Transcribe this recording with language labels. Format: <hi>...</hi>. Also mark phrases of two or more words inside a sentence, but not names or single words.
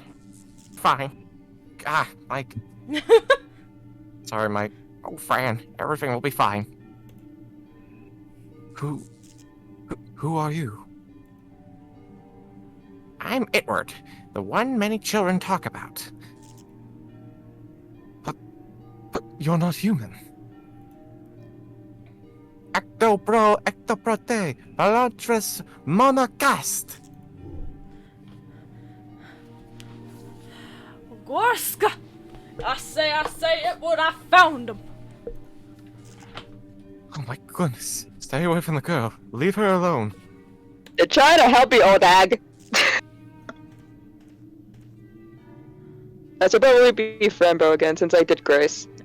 <en>Fine. Ah, Mike. Sorry, Mike. Oh, Fran. Everything will be fine. Who are you? I'm Itward, the one many children talk about. But you're not human. Ectopro, ectoprote, balantris, monocast. Gorska! I say, Itward, I found him! Oh my goodness. Stay away from the girl. Leave her alone. They're trying to help you, old hag. I should probably be FranBow again since I did Grace.</en>